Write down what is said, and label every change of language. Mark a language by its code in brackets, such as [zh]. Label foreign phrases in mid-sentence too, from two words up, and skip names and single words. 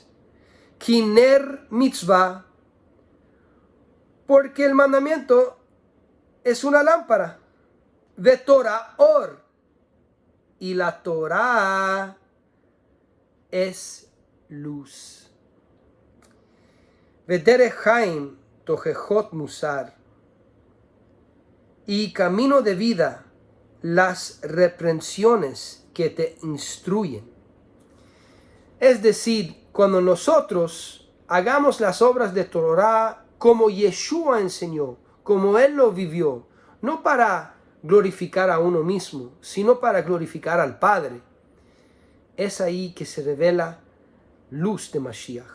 [he] כי נר מצוה, [es] porque el mandamiento es una lámpara. [he] ותורה אור, [es] y la Torah es luz. [he] ודרך חיים תוכחות מוסר, [es] y camino de vida las reprensiones que te instruyen. Es decir, cuando nosotros hagamos las obras de Torah como Yeshua enseñó, como Él lo vivió, no para glorificar a uno mismo, sino para glorificar al Padre, es ahí que se revela luz de Mashiach.